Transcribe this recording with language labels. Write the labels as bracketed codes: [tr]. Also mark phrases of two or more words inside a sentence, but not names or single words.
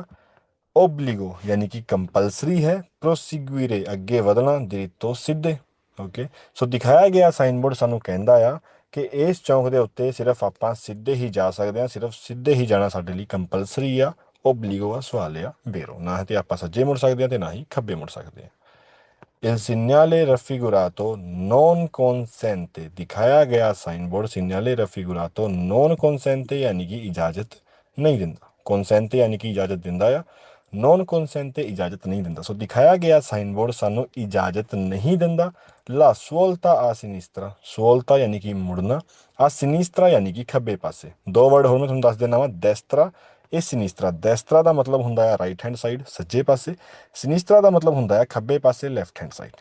[pa] ਓਬਲੀਗੋ ਯਾਨੀ ਕਿ ਕੰਪਲਸਰੀ ਹੈ। ਪ੍ਰੋਸੀਗੁਇਰੇ ਅੱਗੇ ਵਧਣਾ, ਦਿਰਿੱਤੋ ਸਿੱਧੇ। ਓਕੇ, ਸੋ ਦਿਖਾਇਆ ਗਿਆ [en] sign board [pa] ਸਾਨੂੰ ਕਹਿੰਦਾ ਆ ਕਿ ਇਸ ਚੌਂਕ ਦੇ ਉੱਤੇ ਸਿਰਫ ਆਪਾਂ ਸਿੱਧੇ ਹੀ ਜਾ ਸਕਦੇ ਹਾਂ, ਸਿਰਫ ਸਿੱਧੇ ਹੀ ਜਾਣਾ ਸਾਡੇ ਲਈ ਕੰਪਲਸਰੀ ਆ। ਓਬਲੀਗੋ ਆ ਸਵਾਲ ਆ ਵੈਰੋ, ਨਾ ਤੇ ਆਪਾਂ ਸੱਜੇ ਮੁੜ ਸਕਦੇ ਹਾਂ ਤੇ ਨਾ ਹੀ ਖੱਬੇ ਮੁੜ ਸਕਦੇ ਹਾਂ। [it] Il segnale raffigurato non consente, [pa] ਦਿਖਾਇਆ ਗਿਆ [en] sign board [it] segnale raffigurato non consente [pa] ਯਾਨੀ ਕਿ ਇਜਾਜ਼ਤ ਨਹੀਂ ਦਿੰਦਾ। consente ਯਾਨੀ ਕਿ ਇਜਾਜ਼ਤ ਦਿੰਦਾ ਆ, [it] non consente [pa] ਇਜਾਜ਼ਤ ਨਹੀਂ ਦਿੰਦਾ। ਸੋ ਦਿਖਾਇਆ ਗਿਆ [en] sign board [pa] ਸਾਨੂੰ ਇਜਾਜ਼ਤ ਨਹੀਂ ਦਿੰਦਾ। [it] la svolta a sinistra, [pa] ਸਵੋਲਤਾ ਯਾਨੀ ਕਿ ਮੁੜਨਾ, [it] a sinistra [pa] ਯਾਨੀ ਕਿ ਖੱਬੇ ਪਾਸੇ। ਦੋ ਵਰਡ ਹੋਰ ਮੈਂ ਤੁਹਾਨੂੰ ਦੱਸ ਦਿੰਦਾ ਵਾਂ, ਡੈਸਤਰਾ ਇਹ ਸਿਨਿਸਤਰਾ। ਡੈਸਤਰਾ ਦਾ ਮਤਲਬ ਹੁੰਦਾ ਹੈ [en] right hand side, [pa] ਸੱਜੇ ਪਾਸੇ। ਸਿਨਿਸਤਰਾ ਦਾ ਮਤਲਬ ਹੁੰਦਾ ਹੈ ਖੱਬੇ ਪਾਸੇ, [en] left hand side.